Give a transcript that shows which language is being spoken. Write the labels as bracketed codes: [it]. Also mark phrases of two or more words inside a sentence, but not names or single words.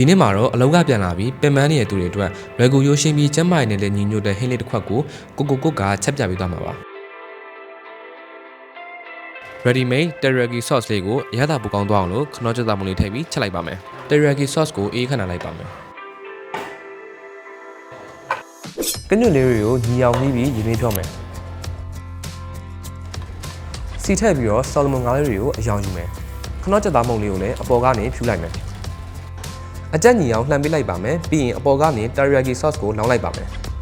[my] ဒီနေ့မှာတော့အလောက်ကပြန်လာပြီးပင်ပန်းနေတဲ့သူတွေအတွက်လွယ်ကူရိုးရှင်းပြီးကျန်းမာရေးနဲ့လည်းညီညွတ်တဲ့ဟင်းလေးတစ်ခွက်ကိုကိုကချက်ပြပေးသွားမှာပါ [en] Ready made teriyaki sauce [my] လေးကိုအရသာပူကောင်းသွားအောင်လို့ခနောကြက်သားမုံလေးထည့်ပြီးချက်လိုက်ပါမယ် [en] teriyaki sauce [my] ကိုအေးခဏလိုက်ပါမယ်ကညွန့်လေးတွေကိုညီအောင်ပြီးရေမင်းဖြောမယ် စီထည့်ပြီးတော့ဆော်လမွန်ငါးလေးတွေကိုအယောင်ယူမယ်ခနောကြက်သားမုံလေးကိုလည်းအပေါ်ကနေဖြူလိုက်မယ်အကြက်ညီအောင်လှန်ပေးလိုက်ပါမယ်ပြီးရင်အပေါ်ကနေ [en] teriyaki sauce [my] ကိုလောင်းလိုက်ပါမယ်